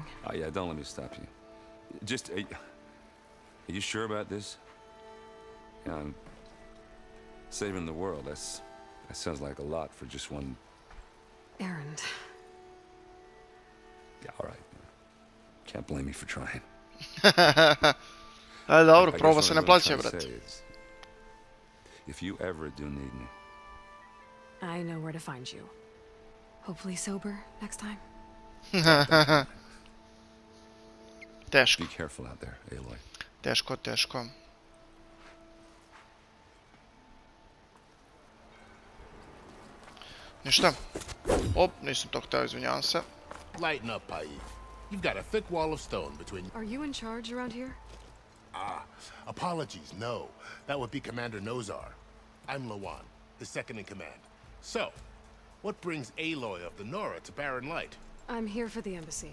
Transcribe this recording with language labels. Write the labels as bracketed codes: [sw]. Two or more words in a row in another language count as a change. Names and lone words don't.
[en] Oh yeah, don't let me stop you. Just, are you sure about this? Yeah, I'm saving the world. That sounds like a lot for just one... Errand. Yeah, all right. Can't blame me for trying. [bs] Dobro, proba se ne plaća, brat. [en] If you ever do need me, I know where to find you. Hopefully sober next time. [bs] Teško. [en] Be careful out there, Aloy. [bs] Teško, teško. Ništa. Op, nisam to htio, izvinjavam se. [en] Lighten up, Pai. You've got a thick wall of stone between... Are you in charge around here? Ah, apologies, no. That would be Commander Nozar. I'm Lawan, his second in command. So, what brings Aloy of the Nora to Barren Light? I'm here for the embassy.